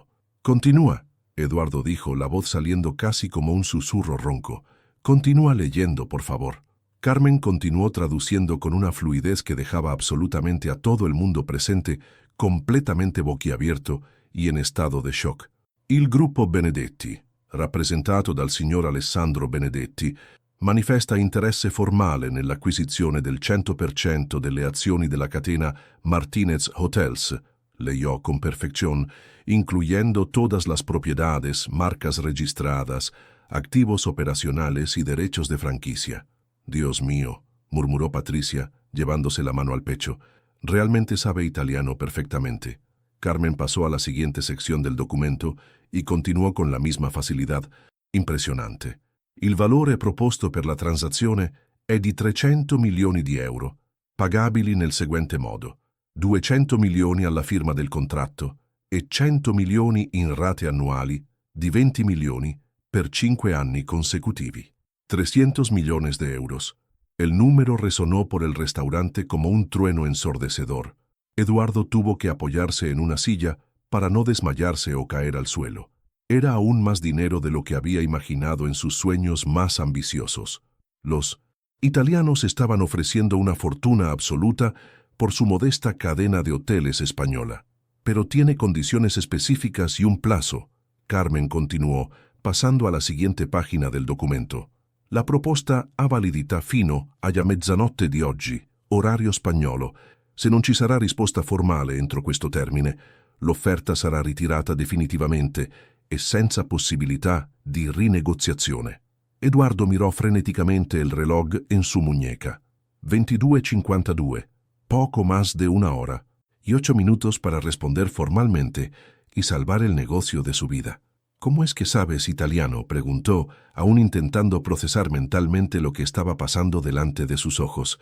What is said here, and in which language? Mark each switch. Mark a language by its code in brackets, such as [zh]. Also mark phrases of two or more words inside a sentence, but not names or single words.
[es] Continúa, Eduardo dijo, la voz saliendo casi como un susurro ronco. Continúa leyendo, por favor. Carmen continuó traduciendo con una fluidez que dejaba absolutamente a todo el mundo presente completamente boquiabierto y en estado de shock. [it] Il gruppo Benedetti, rappresentato dal signor Alessandro Benedetti, manifesta interesse formale nell'acquisizione del 100% delle azioni della catena Martínez Hotels, [es] leyó con perfección, incluyendo todas las propiedades, marcas registradas, activos operacionales y derechos de franquicia. Dios mío, murmuró Patricia, llevándose la mano al pecho. Realmente sabe italiano perfectamente. Carmen pasó a la siguiente sección del documento y continuò con la misma facilidad. [it] Impressionante. Il valore proposto per la transazione è di 300 milioni di euro, pagabili nel seguente modo: 200 milioni alla firma del contratto e 100 milioni in rate annuali di 20 milioni per 5 anni consecutivi. [es] 300 millones de euros. El número resonó por el restaurante como un trueno ensordecedor. Eduardo tuvo que apoyarse en una silla para no desmayarse o caer al suelo. Era aún más dinero de lo que había imaginado en sus sueños más ambiciosos. Los italianos estaban ofreciendo una fortuna absoluta por su modesta cadena de hoteles española. Pero tiene condiciones específicas y un plazo. Carmen continuó, pasando a la siguiente página del documento. [it] La proposta ha validità fino alla mezzanotte di oggi, orario spagnolo. Se non ci sarà risposta formale entro questo termine, l'offerta sarà ritirata definitivamente e senza possibilità di rinegoziazione. [es] Eduardo mirò freneticamente el reloj en su muñeca. 22:52, poco más de una hora, y 8 minutos para responder formalmente y salvar el negocio de su vida. ¿Cómo es que sabes italiano?, preguntó, aún intentando procesar mentalmente lo que estaba pasando delante de sus ojos.